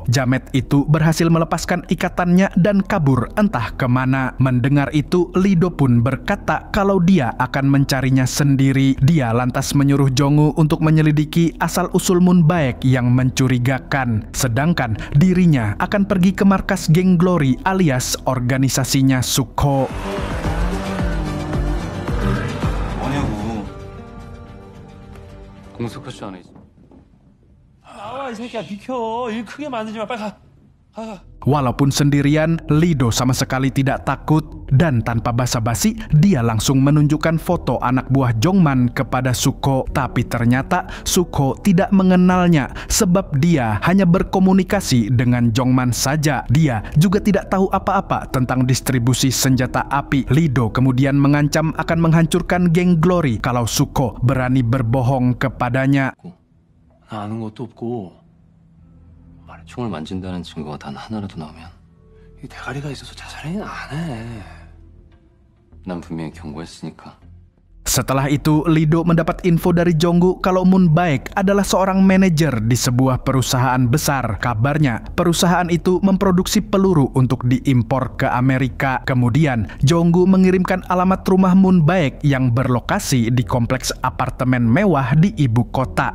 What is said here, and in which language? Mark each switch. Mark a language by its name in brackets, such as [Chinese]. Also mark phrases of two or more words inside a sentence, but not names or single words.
[Indonesian] Jamet itu berhasil melepaskan ikatannya dan kabur entah kemana. Mendengar itu, Lido pun berkata kalau dia akan mencarinya sendiri. Dia lantas menyuruh Jonggu untuk menyelidiki asal-usul Moon Baek yang mencurigakan. Sedangkan dirinya akan pergi ke markas geng Glory alias organisasinya Sukho. [Korean] 공석호씨 안에 있어. 나와 이 새끼야 비켜. 일 크게 만들지 마. 빨리 가. 가. [Indonesian] Walaupun sendirian, Lido sama sekali tidak takut dan tanpa basa-basi dia langsung menunjukkan foto anak buah Jongman kepada Sukho. Tapi ternyata Sukho tidak mengenalnya sebab dia hanya berkomunikasi dengan Jongman saja. Dia juga tidak tahu apa-apa tentang distribusi senjata api. Lido kemudian mengancam akan menghancurkan geng Glory kalau Sukho berani berbohong kepadanya. [Korean] 나 아는 것도 없고 말에 총을 만진다는 증거가 단 하나라도 나오면 이 대가리가 있어서 자살행위는 안 해. 난 분명히 경고했으니까. [Indonesian] Setelah itu, Lido mendapat info dari Jonggu kalau Moon Baek adalah seorang manajer di sebuah perusahaan besar. Kabarnya, perusahaan itu memproduksi peluru untuk diimpor ke Amerika. Kemudian, Jonggu mengirimkan alamat rumah Moon Baek yang berlokasi di kompleks apartemen mewah di ibu kota.